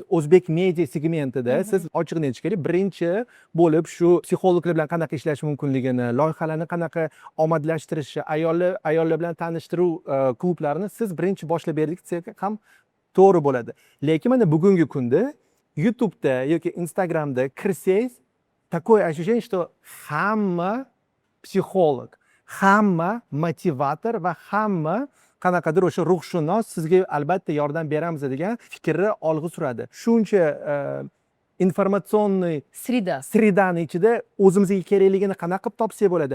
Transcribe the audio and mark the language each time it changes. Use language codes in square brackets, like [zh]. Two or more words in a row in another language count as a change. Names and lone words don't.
[uz] O'zbek media segmentida siz ochiqni aytishga birinchi bo'lib shu psixologlar bilan qanaqa ishlash mumkinligini, loyihalarni qanaqa omadlashtirishni, ayollar bilan tanishtiruv klublarini siz birinchi boshlab berdik desak ham to'g'ri bo'ladi. Lekin mana bugungi kunda YouTube'da yoki Instagram'da kirsangiz, [ru] такое ощущение, что [uz] hamma psixolog, hamma motivator va hamma qanaqadir o'sha ruhshunos sizga albatta yordam beramiz degan fikrni olg'a suradi. Shuncha informatsionniy sredani ichida o'zimizga kerakligini qanaqa qilib topsak bo'ladi?